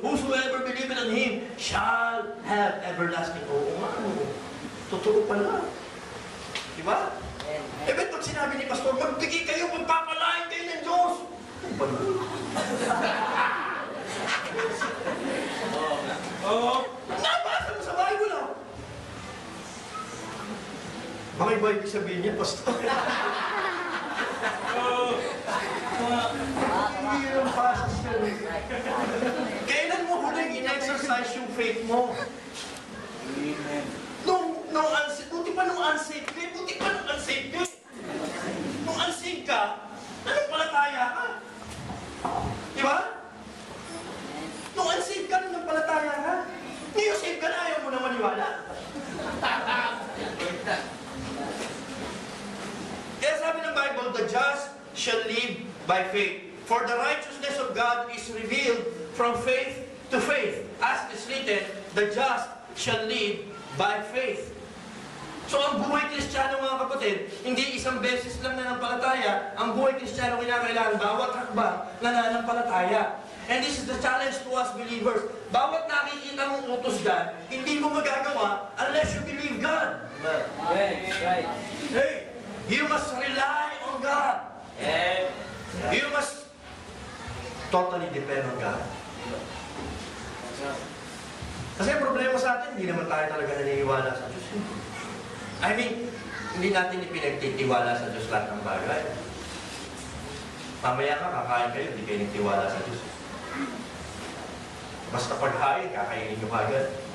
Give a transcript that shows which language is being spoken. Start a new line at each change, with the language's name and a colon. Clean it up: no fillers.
English: Whosoever believeth in Him shall have everlasting.
Filipino: Oo nga, totoo pala. Diba? Eh, ba't pag sinabi ni Pastor, magbigay kayo, magpapalain kayo ng Diyos. Ano ba yun? Nabasa mo sa Bible ah. Baka iba ibig sabihin niya, Pastor. Hindi yung pasas yun. Kailan mo huling in-exercise yung faith mo? Nung unsaved, buti pa nung unsaved ka. Nung unsaved ka, anong palataya ka? Di ba? Nung unsaved ka, nung palataya ka. Ngayon saved ka na, ayaw mo na maniwala. Kaya sabi ng
English: Bible, the just shall live by faith. For the righteousness of God is revealed from faith to faith. As is written, the just shall live by faith.
Filipino: So ang buhay Kristiyano, mga kapatid, hindi isang beses lang nananampalataya. Ang buhay Kristiyano kinakailangan bawat hakbang nananampalataya.
English: And this is the challenge to us believers.
Filipino: Bawat nakikita mong utos God, hindi mo magagawa
English: unless you believe God. Yes, right. Hey, you must rely on God. Yes. You must totally depend on God.
Filipino: Kasi ang problema sa atin, hindi naman tayo talaga naniniwala sa Diyos.
English: I mean,
Filipino: hindi natin ipinagtitiwala sa Diyos lahat ng bagay. Mamaya ka, kakain kayo, hindi kayo nagtiwala sa Diyos. Basta paghain, kakainin nyo kagad.